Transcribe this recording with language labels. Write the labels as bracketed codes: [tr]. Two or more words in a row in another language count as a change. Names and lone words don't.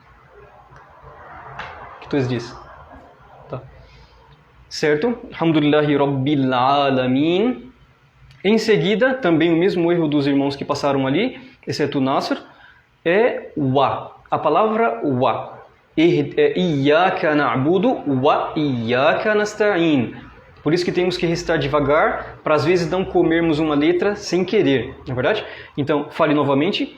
[pt] O que tu diz? Certo? [ar] الحمد لله رب العالمين. [pt] Em seguida, também o mesmo erro dos irmãos que passaram ali, exceto o Nasr, é wa. A palavra wa. [ar] É إياك نعبد وإياك نستعين. [pt] Por isso que temos que recitar devagar, para às vezes não comermos uma letra sem querer, não é verdade? Então, fale novamente.